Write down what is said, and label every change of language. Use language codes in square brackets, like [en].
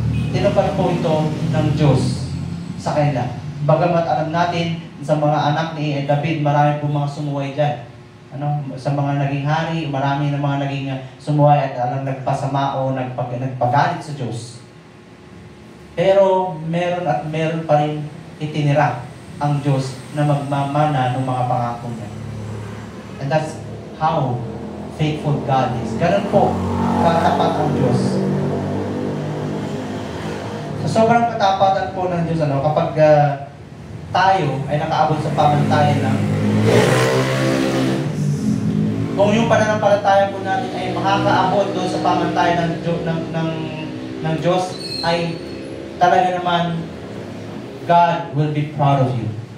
[tl] Tinupad po ito ng Diyos sa kanila. Bagamat alam natin sa mga anak ni David, marami po mga sumuway dyan. Sa mga naging hari, marami na mga naging sumuway at nagpasama o nagpagalit sa Diyos. Pero meron pa rin itinira ang Diyos na magmamana ng mga pangako niya. [en] And that's how faithful God is. [tl] Ganun po katapat ang Diyos. So, sobrang katapatan po ng Diyos kapag tayo ay nakaabot sa pamantayan ng kung yung pananampalataya po natin ay makakaabot doon sa pamantayan ng Diyos, ay talaga naman [en] God will be proud of you.